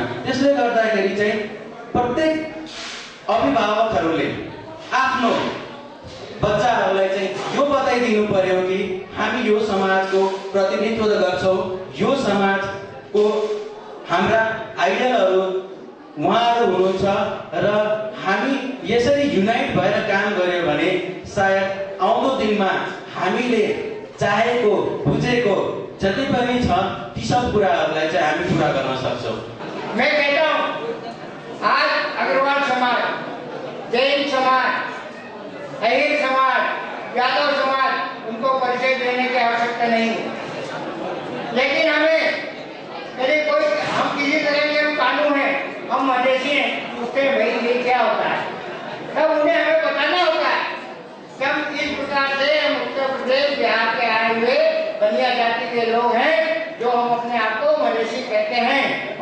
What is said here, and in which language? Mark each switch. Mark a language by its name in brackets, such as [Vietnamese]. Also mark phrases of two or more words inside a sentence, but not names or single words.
[Nepali] त्यसले गर्दाखेरि चाहिँ प्रत्येक अभिभावकहरूले आफ्नो बच्चाहरूलाई चाहिँ यो बताइदिनु पर्यो कि हामी यो समाजको प्रतिनिधित्व गर्छौँ, यो समाजको हाम्रा आइडलहरू उहाँहरू हुनुहुन्छ र हामी यसरी युनाइट भएर काम गर्यो भने सायद आउँदो दिनमा हामीले चाहेको बुझेको जति पनि छ ती सब कुराहरूलाई चाहिँ हामी पुरा गर्न सक्छौँ। [Hindi] मैं कहता हूँ आज अग्रवाल समाज, जैन समाज, अहिर समाज, यादव समाज, उनको परिचय देने की आवश्यकता नहीं है। लेकिन हमें यदि कोई हम किसी तरह के कानून है, हम मधेसी हैं, उसके भाई ये क्या होता है, तब उन्हें हमें बताना होता है कि हम इस प्रकार से हम उत्तर प्रदेश बिहार के आए हुए बनिया जाति के लोग हैं जो हम अपने आप को मधेसी कहते हैं।